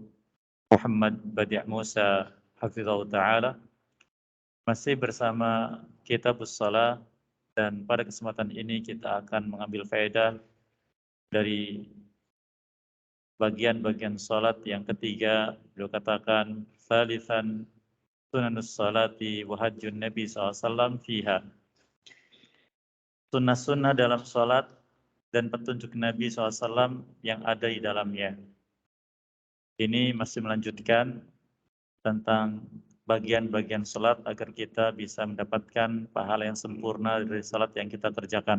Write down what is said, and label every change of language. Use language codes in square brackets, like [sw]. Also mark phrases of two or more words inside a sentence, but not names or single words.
[id] Muhammad Badi' Musa Hafizahullah Ta'ala. Masih bersama Kitabus Shalah, dan pada kesempatan ini kita akan mengambil faedah dari bagian-bagian salat yang ketiga. Beliau katakan, [ar] "Tsalitsan sunanus salati wa hajjun Nabi SAW fiha." [id] Sunnah-sunnah dalam salat dan petunjuk Nabi SAW yang ada di dalamnya. Ini masih melanjutkan tentang bagian-bagian salat agar kita bisa mendapatkan pahala yang sempurna dari salat yang kita kerjakan.